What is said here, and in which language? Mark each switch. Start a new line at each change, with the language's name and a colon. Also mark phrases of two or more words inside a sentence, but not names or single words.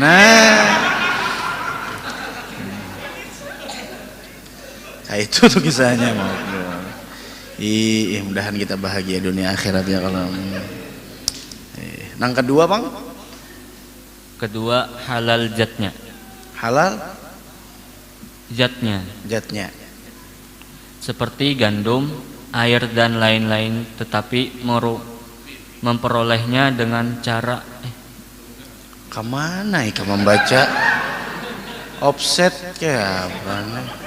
Indonesian: Nah. Kayak itu tuh kisahnya. Mudahan kita bahagia dunia akhirat ya kalau. Nang kedua, Bang? Kedua, halal zatnya. Halal zatnya. Seperti gandum, air dan lain-lain, tetapi memperolehnya dengan cara kemana ya kamu membaca offset kayak apa nih?